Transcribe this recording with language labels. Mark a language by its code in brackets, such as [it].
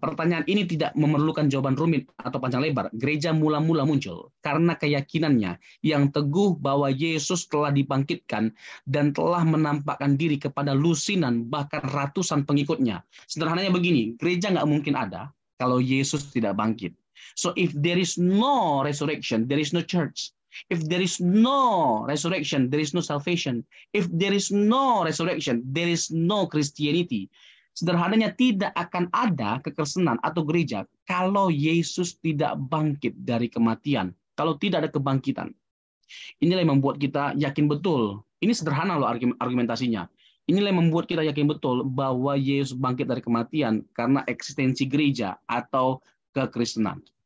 [id] Pertanyaan ini tidak memerlukan jawaban rumit atau panjang lebar. Gereja mula-mula muncul karena keyakinannya yang teguh bahwa Yesus telah dibangkitkan dan telah menampakkan diri kepada lusinan bahkan ratusan pengikutnya. Sederhananya begini, gereja nggak mungkin ada kalau Yesus tidak bangkit. [en] So if there is no resurrection, there is no church. If there is no resurrection, there is no salvation. If there is no resurrection, there is no Christianity. [id] Sederhananya tidak akan ada kekristenan atau gereja kalau Yesus tidak bangkit dari kematian, kalau tidak ada kebangkitan. Inilah yang membuat kita yakin betul. Ini sederhana loh argumentasinya. Inilah yang membuat kita yakin betul bahwa Yesus bangkit dari kematian karena eksistensi gereja atau kekristenan.